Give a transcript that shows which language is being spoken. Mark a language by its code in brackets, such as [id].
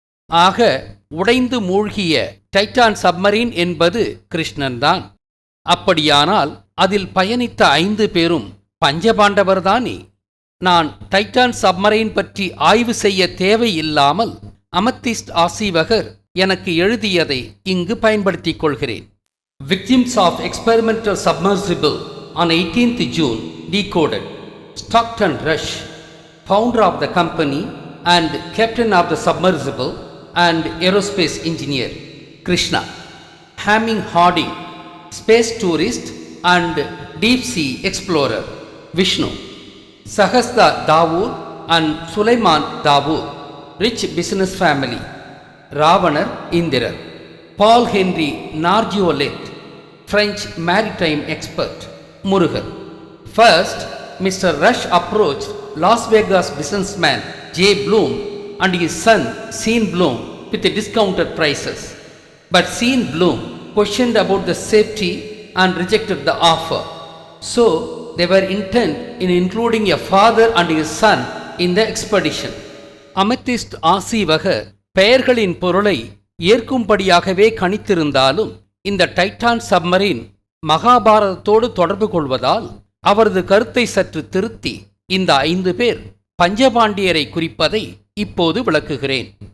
[ta] ஆக உடைந்து மூழ்கிய டைட்டான் சப்மரீன் என்பது கிருஷ்ணன்தான். அப்படியானால் அதில் பயணித்த 5 பேரும் பஞ்சபாண்டவர்தானே? நான் டைட்டான் சப்மரைன் பற்றி ஆய்வு செய்ய தேவையில்லாமல் அமத்திஸ்ட் ஆசீவகர் எனக்கு எழுதியதை இங்கு பயன்படுத்திக் கொள்கிறேன். [en] Victims of experimental submersible on 18th June decoded. Stockton Rush, founder of the company and captain of the submersible and aerospace engineer. Krishna. Hamming Harding, space tourist and deep sea explorer. Vishnu. Sahasda Dawood and Sulaiman Dawood, rich business family. Ravanar Indirar. Paul Henry Nargiolet, French maritime expert. Murugan. First, Mr. Rush approached Las Vegas businessman J. Bloom and his son Sean Bloom with discounted prices. But Sean Bloom questioned about the safety and rejected the offer. So, they were intent in including a father and his son in the expedition. [ta] Amethyst ஆசீவகர் பெயர்களின் பொருளை ஏற்கும்படியாகவே கணித்திருந்தாலும் இந்த Titan submarine மகாபாரதத்தோடு தொடர்பு கொள்வதால் அவரது கருத்தை சற்று திருத்தி இந்த 5 பேர் பஞ்சபாண்டியரை குறிப்பதை இப்போது விளக்குகிறேன்.